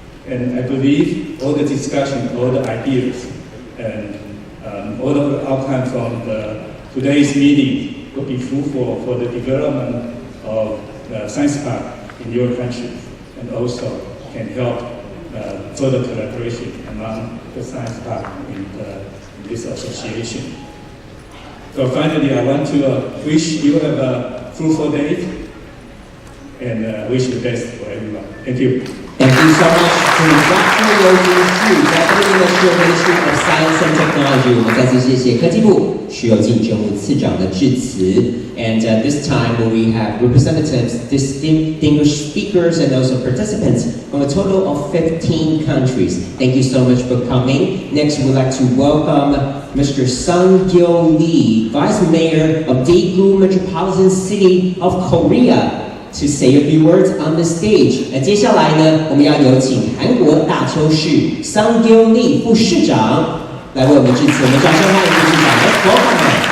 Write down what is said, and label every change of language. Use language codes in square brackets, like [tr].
[en] And I believe all the discussion, all the ideas, and all the outcome from today's meeting will be fruitful for the development of the science park in your country, and also can help further collaboration among the science park in this association. So finally, I want to wish you have a fruitful day, and wish the best for everyone. Thank you. Thank you so much to Dr. Yoji Xu, Deputy Minister of Ministry of Science and Technology. [zh] 我们再次谢谢科技部徐有进政务次长的致辞。 [en] And this time we have representatives, distinguished speakers, and also participants from a total of 15 countries. Thank you so much for coming. Next, we'd like to welcome Mr. Sang-gyo Lee, Vice Mayor of Daegu Metropolitan City of Korea, to say a few words on the stage. [zh] 那接下来呢，我们要有请韩国大邱市Sang-gyo Lee副市长来为我们致辞。我们掌声欢迎副市长的伙伴们。